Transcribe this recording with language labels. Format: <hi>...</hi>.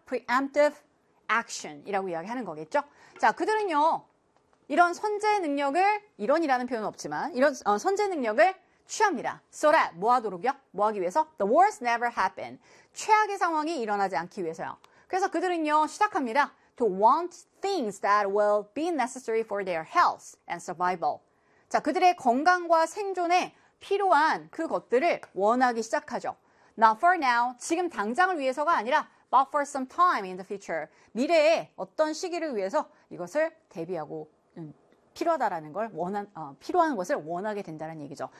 <en>preemptive action</en> <ko>이라고 이야기하는 거겠죠? 자, 그들은요. 이런 선제 능력을, 이런이라는 표현은 없지만, 이런 선제 능력을 취합니다.</ko> <en>So that,</en> <ko>뭐 하도록요? 뭐 하기 위해서?</ko> <en>The worst never happen.</en> <ko>최악의 상황이 일어나지 않기 위해서요. 그래서 그들은요, 시작합니다.</ko> <en>To want things that will be necessary for their health and survival.</en> <ko>자, 그들의 건강과 생존에 필요한 그 것들을 원하기 시작하죠.</ko> <en>Not for now,</en> <ko>지금 당장을 위해서가 아니라,</ko> <en>but for some time in the future.</en> <ko>미래에 어떤 시기를 위해서 이것을 대비하고 필요하다라는 걸 필요한 것을 원하게 된다는 얘기죠.</ko>